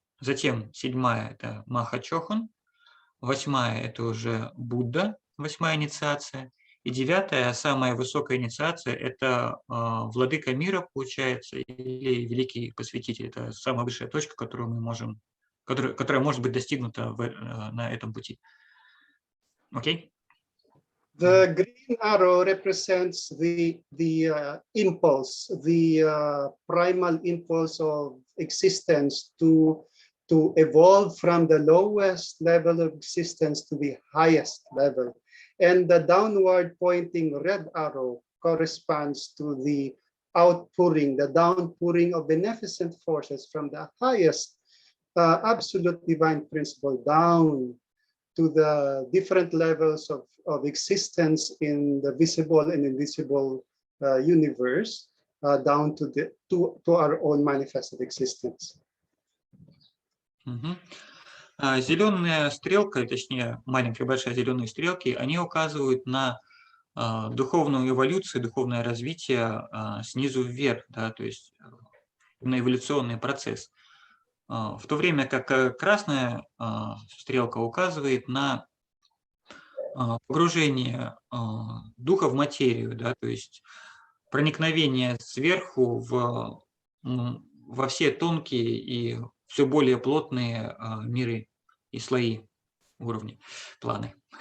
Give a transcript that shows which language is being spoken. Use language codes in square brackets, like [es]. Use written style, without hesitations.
[ru] Затем 7-я – это Маха-чохан, 8-я – это уже Будда, 8-я инициация. И 9-я, самая высокая инициация – это владыка мира, получается, или великий посвятитель. Это самая высшая точка, которую мы можем, которая может быть достигнута на этом пути. Окей? [en] The green arrow represents the impulse, the primal impulse of existence to evolve from the lowest level of existence to the highest level. And the downward pointing red arrow corresponds to the outpouring, the downpouring of beneficent forces from the highest absolute divine principle down to the different levels of existence in the visible and invisible universe, down to our own manifested existence. [ru] Зеленая стрелка, точнее маленькая и большая зеленые стрелки, они указывают на духовную эволюцию, духовное развитие снизу вверх, да, то есть на эволюционный процесс. В то время как красная стрелка указывает на погружение духа в материю, да, то есть проникновение сверху во все тонкие и все более плотные миры и слои, уровни, планы.